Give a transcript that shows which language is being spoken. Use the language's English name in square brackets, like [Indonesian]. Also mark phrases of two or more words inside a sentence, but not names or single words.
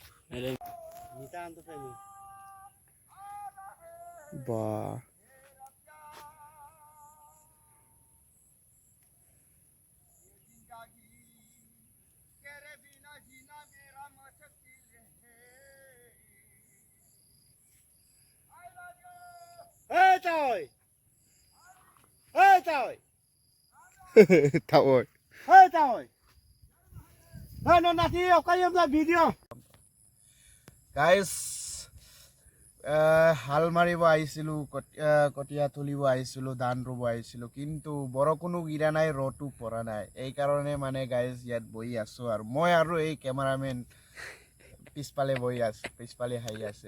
[Vietnamese] বাহ Tao ơi. [Assamese] Guys, হাল মাৰিব আহিছিলোঁ, কঠীয়া তুলিব আহিছিলোঁ, ধান ৰুব আহিছিলোঁ, কিন্তু বৰষুণো গিৰা নাই, ৰ'দো পৰা নাই। এইকাৰণে মানে গাইজ ইয়াত বহি আছোঁ আৰু মই আৰু এই কেমেৰামেন পিছফালে বহি আছোঁ, পিছফালে হাঁহি আছে।